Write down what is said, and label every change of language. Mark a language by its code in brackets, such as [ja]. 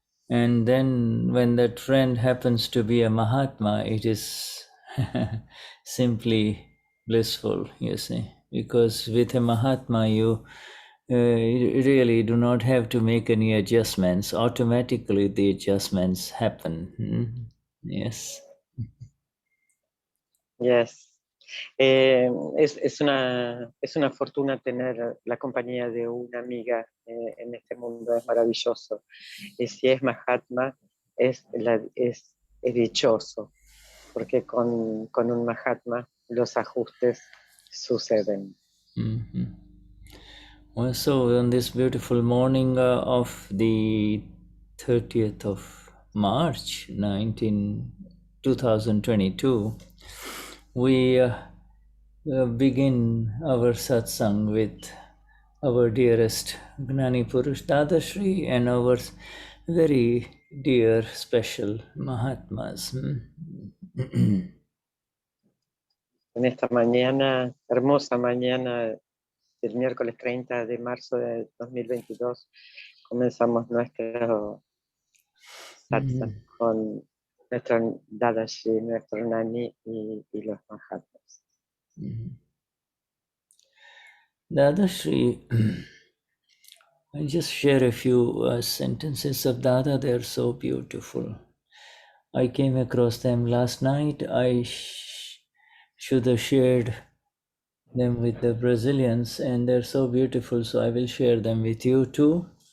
[en] And then when that friend happens to be a Mahatma, it is simply blissful, you see. Because with a Mahatma, you really do not have to make any adjustments. Automatically, the adjustments happen. Yes. Yes. [es] Es una fortuna tener la compañía de una amiga en este mundo, es maravilloso. Y si es Mahatma, es dichoso, porque con un Mahatma los ajustes suceden. Mm-hmm. [en] Also, on this beautiful morning of the 30th of March 2022, we begin our satsang with our dearest Gnani Purush Dadashri and our very dear special Mahatmas. [es] En esta mañana, hermosa mañana del miércoles 30 de marzo de 2022, comenzamos nuestro satsang con nuestro Dadashi, nuestro Nani y los Mahatmas. [en] Dadashri, I just share a few sentences of Dada, they're so beautiful. I came across them last night. I should have shared them with the Brazilians, and they're so beautiful, so I will share them with you too.